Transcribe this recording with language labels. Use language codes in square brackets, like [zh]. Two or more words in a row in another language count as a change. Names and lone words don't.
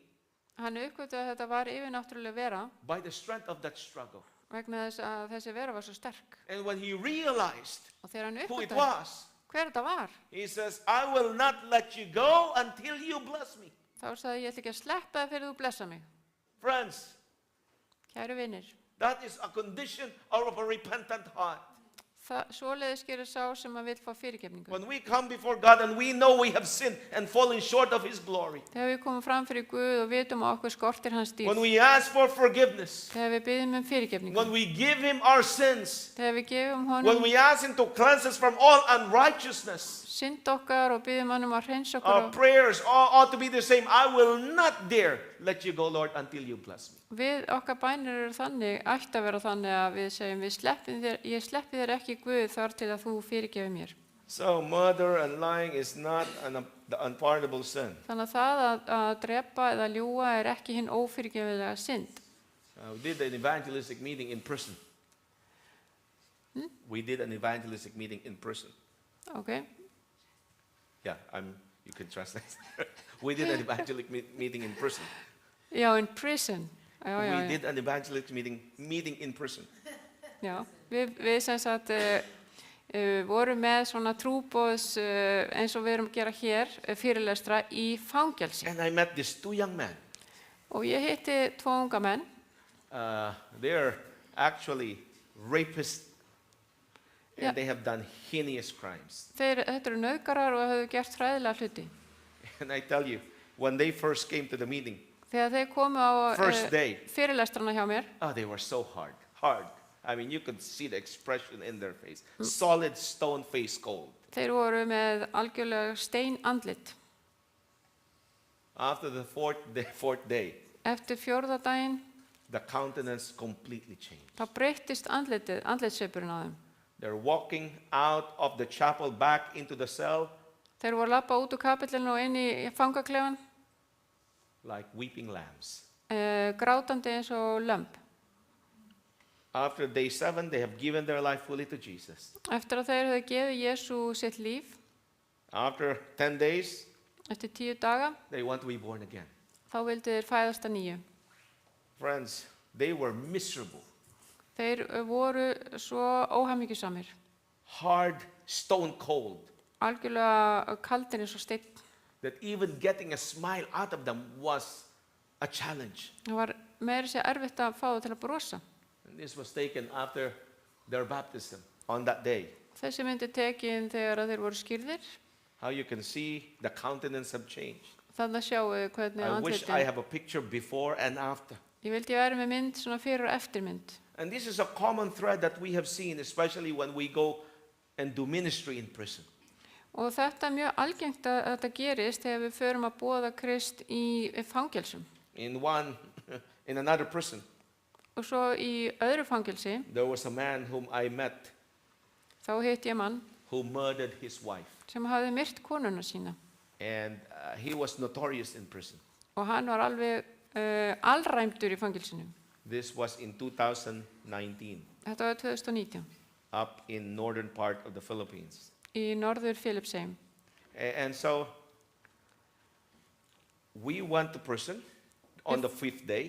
[is] Hann uppgötu að þetta var yfirnáttúrulega vera [en] by the strength of that struggle. [is] vegna þess að þessi vera var svo sterk. [en] And when he realized [is] Og þegar hann [en] who it [is] uppgötu [en] was, [is] hver þetta var, [en] he says, I will not let you go until you bless me. [is] þá sagði ég ætla ekki að sleppa það fyrir þú blessa mig. [en] Friends, [is] Kæru vinir, [en] that is a condition of a repentant heart. [is] Svoleiðis gerir sá sem að vill fá fyrirgefningu. [en] When we come before God and we know we have sinned and fallen short of His glory, [is] Þegar við komum fram fyrir Guð og vitum að okkur skortir hans dýr. [en] when we ask for forgiveness, [is] Þegar við byggjum fyrirgefningu. [en] when we give Him our sins, [is] Þegar við gefum [en] when [is] honum [en] we ask Him to cleanse us from all unrighteousness, [is] synd okkar og byggjum honum að hreinsa okkur. [en] our prayers ought to be the same. I will not dare let you go, Lord, until you bless me. [is] Við okkar bænir eru þannig, ætti að vera þannig að við segjum, ég sleppi þér ekki Guð þar til að þú fyrirgefur mér. [en] So murder and lying is not the unpardonable sin. [is] Þannig að það að drepa eða ljúga er ekki hinn ófyrirgefilega synd. [en] We did an evangelistic meeting in person. We did an evangelistic meeting in person. Okay. Yeah, you can translate. We did an evangelistic meeting in person. Já, in prison. [is] Já, já, [en] We [is] já. [en] did an evangelistic meeting in person. [is] Já, við sem sagt vorum með svona trúboðs eins og við erum að gera hér fyrirlestra í fangelsi. [en] And I met these two young men. [is] Og ég hitti 2 unga menn. [en] They're actually rapists and Yeah. they have done heinous crimes. [is] Þetta eru nauðgarar og höfðu gert hræðilega hluti. [en] And I tell you, when they first came to the meeting, [is] Þegar þeir komu á [en] First day. [is] fyrirlestrana hjá mér, [en] they were so hard. I mean, you could see the expression in their face. Solid stone face cold. [is] þeir voru með algjörlega steinandlit. [en] After the fourth day, [is] Eftir 4. daginn, [en] the countenance completely changed. [is] þá breyttist andlitsvipurinn á þeim. [en] They're walking out of the chapel back into the cell [is] Þeir voru að labba út úr kapellinu og inn í fangaklefan, [en] like weeping lambs. [is] grátandi eins og lömb. [en] After day 7, they have given their life fully to Jesus. [is] Eftir að þeir höfðu gefið Jesú sitt líf, [en] After 10 days, [is] eftir 10 daga, [en] they want to be born again. [is] þá vildu þeir fæðast að nýju. [en] Friends, they were miserable. [is] Þeir voru svo óhamingjusamir, [en] Hard, stone cold. [is] algjörlega kaldir eins og steinn. [en] That even getting a smile out of them was a challenge. [is] Það var meira sér erfitt að fá það til að brosa. [en] And this was taken after their baptism on that day. [is] Þessi myndi tekin þegar að þeir voru skýrðir. [en] How you can see the countenance have changed. [is] Þannig að sjáu þið hvernig [en] I wish I [is] andlitin. [en] have a picture before and after. [is] Ég vildi ég væri með mynd svona fyrir og eftirmynd. [en] And this is a common thread that we have seen, especially when we go and do ministry in prison. [is] Og þetta er mjög algengt að þetta gerist þegar við förum að boða Krist í fangelsum. [en] In another prison, [is] Og svo í öðru fangelsi, [en] there was a man whom I met [is] þá hitti ég mann [en] who murdered his wife. [is] sem hafði myrt konuna sína. [en] And he was notorious in prison. [is] Og hann var alveg alræmdur í fangelsinu. [en] This was in 2019, [is] Þetta var 2019 [en] up in northern part of the Philippines. [is] í norður Filipsheim. [en] And so we went to prison on the 5th day,